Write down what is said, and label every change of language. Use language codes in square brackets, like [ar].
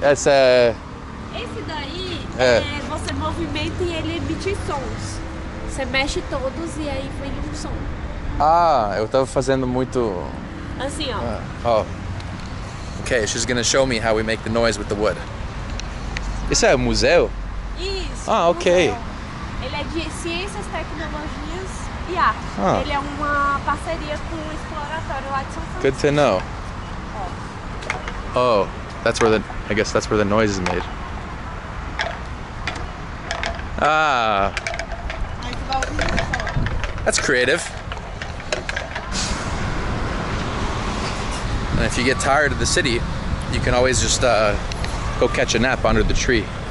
[pt] Esse daí você movimenta e ele emite sons. Você mexe todos e aí vem um som. Ah, eu tava fazendo muito... Assim, ó. Oh. [en] Okay, she's gonna show me how we make the noise with the wood. [pt] Isso é um museu? Isso. Ah, ok. Museu. Ele é de ciências, tecnologias e arte. Ah. Ele é uma parceria com o exploratório lá de São Francisco. [en] Good to know. Oh, that's where I guess that's where the noise is made. Ah. That's creative. And if you get tired of the city, you can always just go catch a nap under the tree.